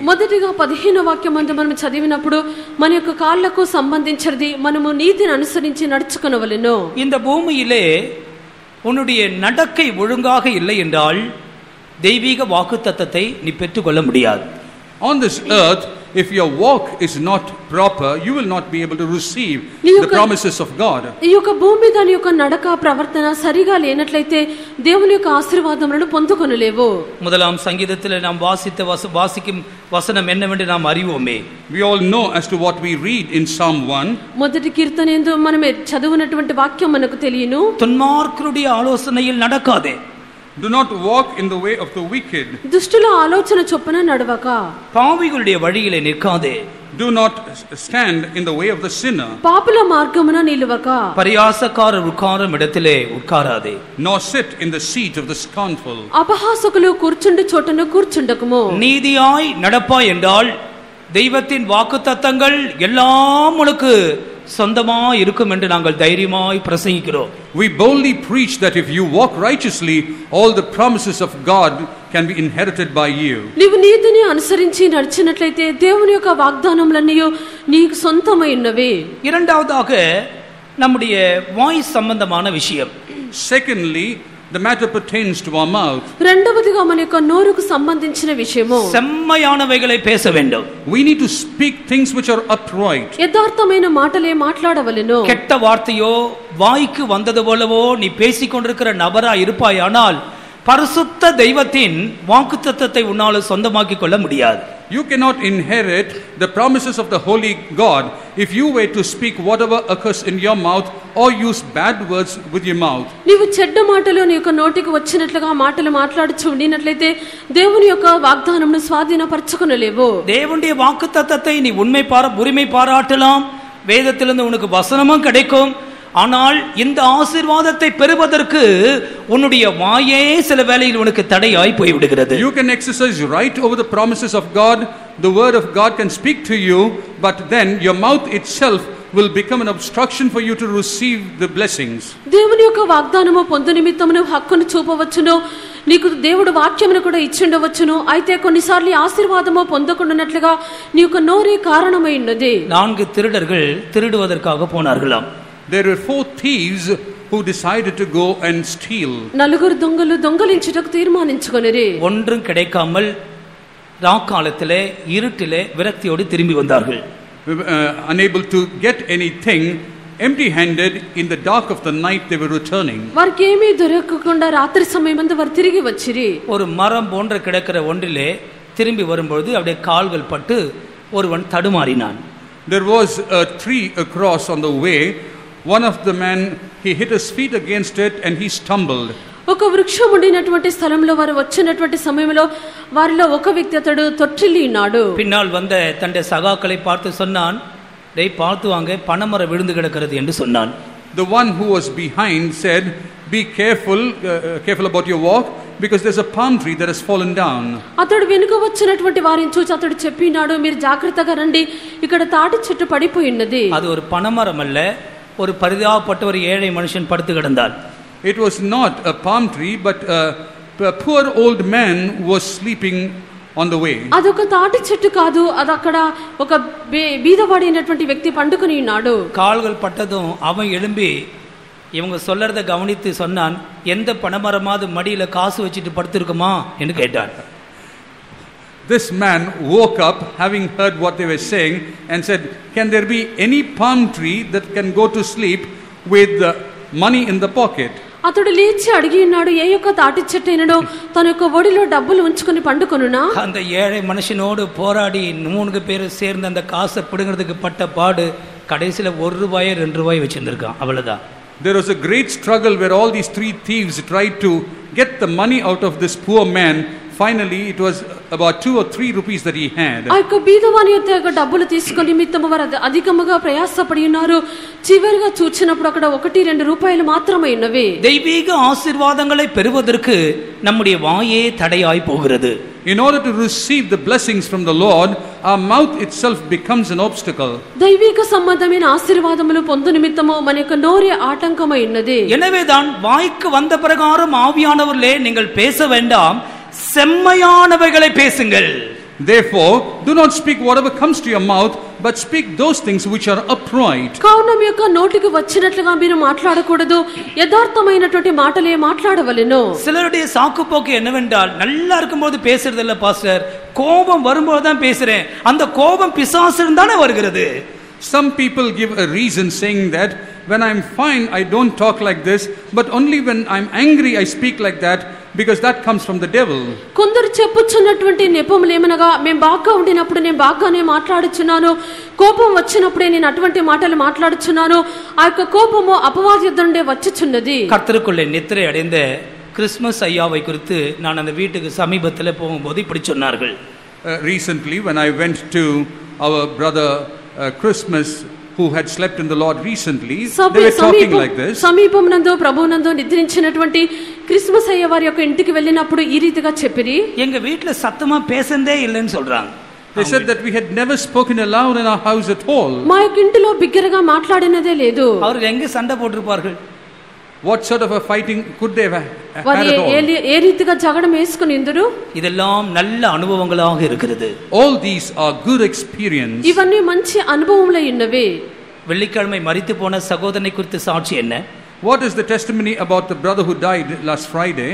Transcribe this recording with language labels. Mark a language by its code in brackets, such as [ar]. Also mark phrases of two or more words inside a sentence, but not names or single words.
[te] మొదటిగా 15వ వాక్యమందు మనం చదివినప్పుడు మన యొక్క కాళ్ళకు సంబంధించినది మనము నీతిని అనుసరించి నడుచుకొనవలెను. [ta] இந்த பூமியிலே உன்னுடைய நடக்கை ஒழுங்காக இல்லை என்றால் தெய்வீக வாக்குத்தத்தத்தை நீ பெற்றுக்கொள்ள முடியாது. [en] On this earth, if your walk is not proper, you will not be able to receive the promises of God. [te] ఈ యొక్క భూమి మీద నీ యొక్క నడక ప్రవర్తన సరిగా లేనట్లయితే దేవుని యొక్క ఆశీర్వాదములను పొందుకొనలేవు. [ta] முதலாம் சங்கீதத்தில் நாம் வாசிக்கும் வசனம் என்னவென்று நாம் அறிவோமே. [en] We all know as to what we read in Psalm 1. [te] మొదటి కీర్తనేందు మనం చదువునటువంటి వాక్యం మనకు తెలియను. [ta] துன்மார்க்கருடைய ஆலோசனையில் நடக்காதே. [en] Do not walk in the way of the wicked. [te] దుష్టుల ఆలోచన చొప్పున నడవక. [ta] பாவிகளுடைய வழியிலே நிற்காதே. [en] Do not stand in the way of the sinner. [te] పాపుల మార్గమున నిలువక. [ta] பரியாசக்காரர் உட்காரும் இடத்திலே உட்காராதே. [en] Nor sit in the seat of the scornful. [te] అపహాసకులు కూర్చుండు చోటను కూర్చుండకుము. [ta] நீதியாய் நடப்பாய் என்றால் தெய்வத்தின் வாக்குத்தத்தங்கள் எல்லாம் உனக்கு சொந்தமா இருக்கும் என்று நாங்கள் தைரியமாய் பிரசங்கிக்கிறோம். [en] We boldly preach that if you walk righteously, all the promises of God can be inherited by you. [te] నీవు నీతిని అనుసరించి నడిచినట్లయితే దేవుని యొక్క వాగ్దానములన్నీ నీకు సొంతమైనవే. [ta] இரண்டாவதாக நம்முடைய வாய் சம்பந்தமான விஷயம். [en] Secondly, the matter pertains to our mouth. [te] రెండవదిగా మన యొక్క నోరుకు సంబంధించిన విషయము. [ta] செம்மையானவைகளை பேச வேண்டும். [en] We need to speak things which are upright. [te] యథార్థమైన మాటలే మాట్లాడవలెను. [ta] கெட்ட வார்த்தையோ வாய்க்கு வந்தது போலவோ நீ பேசிக்கொண்டிருக்கிற நபரா இருப்பாயானால் பரிசுத்த தெய்வத்தின் வாக்குத்தத்தத்தை உன்னால சொந்தமாக்கி கொள்ள முடியாது. [en] You cannot inherit the promises of the holy God if you were to speak whatever occurs in your mouth or use bad words with your mouth. [te] నీవు చెడ్డ మాటలు నీ యొక్క నోటికి వచ్చినట్లుగా మాటలు మాట్లాడుచు ఉండినట్లయితే దేవుని యొక్క వాగ్దానమును స్వాధీనపరచుకొనలేవు. [ta] தேவனுடைய வாக்குத்தத்தத்தை நீ உரிமை பாராட்டலாம். வேதத்திலிருந்து உனக்கு வசனமும் கிடைக்கும். ஆனால் இந்த ஆசீர்வாதத்தை பெறுவதற்கு உன்னுடைய வாயே சில வேளையில் உனக்கு தடையாய் போய் விடுகிறது. [en] You can exercise right over the promises of God. The word of God can speak to you, but then your mouth itself will become an obstruction for you to receive the blessings. [te] దేవుని యొక్క వాగ్దానము పొందు నిమిత్తమును హక్కును చూపవచ్చును. నీకు దేవుడు వాక్యమును కూడా ఇచ్చిండవచ్చును. అయితే కొన్నిసార్లు ఆశీర్వాదము పొందకుండానట్లుగా నీ యొక్క నోరే కారణమై ఉన్నది. [ta] 4 திருடர்கள் திருடுவதற்காக போனார்களாம். [en] There were 4 thieves who decided to go and steal. [te] నలుగురు దొంగలు దొంగలించుటకు తీర్మానించుకొనిరి. [ta] ஒன்றும் கிடைக்காமல் ராக்காலத்திலே இருட்டிலே விரக்தியோடு திரும்பி வந்தார்கள். [en] Unable to get anything, empty-handed, in the dark of the night they were returning. [te] వారికి ఏమీ దొరకకుండా రాత్రి సమయమందు వారు తిరిగి వచ్చిరి. [ta] ஒரு மரம் போன்ற கிடக்கிற ஒன்றிலே திரும்பி வரும்பொழுது அப்படியே கால்கள் பட்டு ஒருவன் தடுமாறினான். [en] There was a tree across on the way. One of the men, he hit his feet against it and he stumbled. [te] ఒక వృక్షం ఉండినటువంటి స్థలంలో వారు వచ్చినటువంటి సమయంలో వారిలో ఒక వ్యక్తి అతడు తొట్టిల్లి ఉన్నాడు. [ta] பின்னால் வந்த தன்னுடைய சகாக்களை பார்த்து சொன்னான், "டேய் பார்த்து வாங்க, பனைமரம் விழுந்து கிடக்கிறது" என்று சொன்னான். [en] The one who was behind said, "Be careful about your walk, because there's a palm tree that has fallen down." [te] అతడు వెనుక వచ్చినటువంటి వారిని చూసి అతడు చెప్పినాడు, "మీరు జాగ్రత్తగా రండి, ఇక్కడ తాటి చెట్టు పడిపోయినది." [ta] அது ஒரு பனைமரம் அல்ல, ஒரு பரிதாபப்பட்ட ஒரு ஏழை மனுஷன் படுத்து கிடந்தார். [en] It was not a palm tree, but a poor old man was sleeping on the way. [te] అదొక తాటి చెట్టు కాదు, అది అక్కడ ఒక బీదవాడైనటువంటి వ్యక్తి పండుకొని ఉన్నాడు. [ta] கால்கள் பட்டதும் அவன் எழும்பி இவங்க சொல்றத கவனித்து சொன்னான், "எந்த பனைமரமாவது மடியில காசு வச்சுட்டு படுத்திருக்குமா என்று கேட்டான். [en] This man woke up, having heard what they were saying, and said, "Can there be any palm tree that can go to sleep with money in the pocket?" [te] అతడు లేచి అడిగి ఉన్నాడు, ఏ యొక్క తాటి చెట్టు అయినడో తన యొక్క ఒడిలో డబ్బులు ఉంచుకొని పండుకొనునా? [ta] அந்த ஏழை மனுஷனோடு போராடி 3 பேர் சேர்ந்து அந்த காசை பிடுங்கிறதுக்கு பட்ட பாடு கடைசியில் ₹1 ₹2 வச்சிருந்திருக்கான். அவ்வளவுதான். [en] There was a great struggle where all these 3 thieves tried to get the money out of this poor man. Finally, it was about 2 or 3 rupees that he had. [te] ఆ యొక్క బీదవాని యొక్క డబ్బులు తీసుకొని నిమిత్తము వారు అధికముగా ప్రయాసపడి ఉన్నారు. చివరిగా చూచినప్పుడు అక్కడ 1-2 రూపాయలు మాత్రమే ఉన్నవి. [ta] தெய்வீக ஆசீர்வாதங்களை பெறுவதற்கு நம்முடைய வாயே தடையாய் போகிறது. [en] In order to receive the blessings from the Lord, our mouth itself becomes an obstacle. [te] దైవిక సంబంధమైన ఆశీర్వాదములు పొందు నిమిత్తము మన యొక్క నోరే ఆటంకమై ఉన్నది. [ta] எனவேதான் வாய்க்கு வந்த பிரகாரம் ஆவியானவர்களே நீங்கள் பேச வேண்டாம், செம்மையானவைகளை பேசுங்கள். [en] Therefore, do not speak whatever comes to your mouth, but speak those things which are upright. [te] కావున మీ యొక్క నోటికి వచ్చినట్లుగా మీరు మాట్లాడకూడదు, యథార్థమైనటువంటి మాటలే మాట్లాడవలెను. [ta] சிலருடைய சாக்குப்போக்கு என்னவென்றால், நல்லா இருக்கும்போது பேசுறது இல்ல பாஸ்டர், கோபம் வரும்போது தான் பேசுறேன். அந்த கோபம் பிசாசிலிருந்து தானே வருகிறது. [en] Some people give a reason saying that when I'm fine I don't talk like this, but only when I'm angry I speak like that, because that comes from the devil. [te] కొందరు చెప్పుచున్నటువంటి నెపములు ఏమనగా, మేము బాగా ఉండినప్పుడు నేను బాగానే మాట్లాడుచున్నాను, కోపం వచ్చినప్పుడే నేను అటువంటి మాటలు మాట్లాడుచున్నాను, ఆ యొక్క కోపము అపవాది యొద్ద నుండి వచ్చుచున్నది. [ta] கர்த்தருக்குள்ளே நித்திரை அடைந்த கிறிஸ்மஸ் ஐயாவை குறித்து நான் அந்த வீட்டுக்கு சமீபத்தில் போகும்போது இப்படி சொன்னார்கள். [en] Recently when I went to our brother Christmas who had slept in the Lord recently, they were talking like this. [te] సమీపమునందు ప్రభువునందు నిద్రించినటువంటి క్రిస్మస్ అయ్య వారి యొక్క ఇంటికి వెళ్ళినప్పుడు ఈ రీతిగా చెప్పిరి. [ta] எங்க வீட்ல சத்தமா பேசந்தே இல்லைன்னு சொல்றாங்க. [en] They said that we had never spoken aloud in our house at all. [te] మా యొక్క ఇంటిలో బిగ్గరగా మాట్లాడినదే లేదు. [ta] அவர்கள் எங்க சண்டை போட்டிருப்பார்கள்? [en] What sort of a fighting could they have had at all? [te] ఏ రీతిగా జగడం వేసుకునిందురు? [ta] இதெல்லாம் நல்ல அனுபவங்களாக இருக்கிறது. [en] All these are good experience. [te] ఇవన్నీ మంచి అనుభవములై ఉన్నవి. [ta] வெள்ளிக்கிழமை மரித்து போன சகோதரனை குறித்து சாட்சி என்ன? [en] What is the testimony about the brother who died last Friday?